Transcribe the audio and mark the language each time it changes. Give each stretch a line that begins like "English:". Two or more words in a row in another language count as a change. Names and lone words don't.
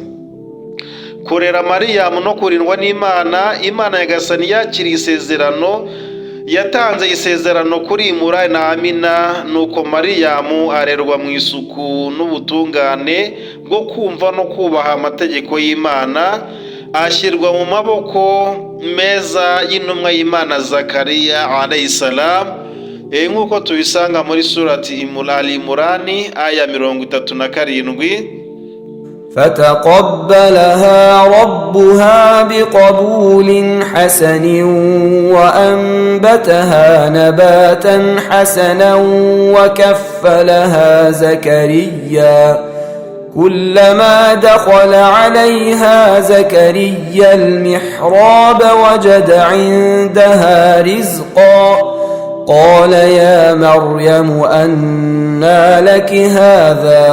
Kinyarwanda: Kurera Mariyamu no kurindwa n'Imana, Imana Nyagasani yakiriye isezerano, yatanze isezerano kuri Imurani na Amina, nuko Mariyamu arerwa mu isuku n'ubutungane bwo kumva no kubaha amategeko y'Imana, ashyirwa mu maboko meza y'intumwa y'Imana Zakariya
Arabic: عليه السلام,
Kinyarwanda: nk'uko tubisanga muri surati Imurani aya 37.
Arabic: فتقبلها ربها بقبول حسن وأنبتها نباتا حسنا وكفلها زكريا. كلما دخل عليها زكريا المحراب وجد عندها رزقا قال يا مريم أنى لك هذا؟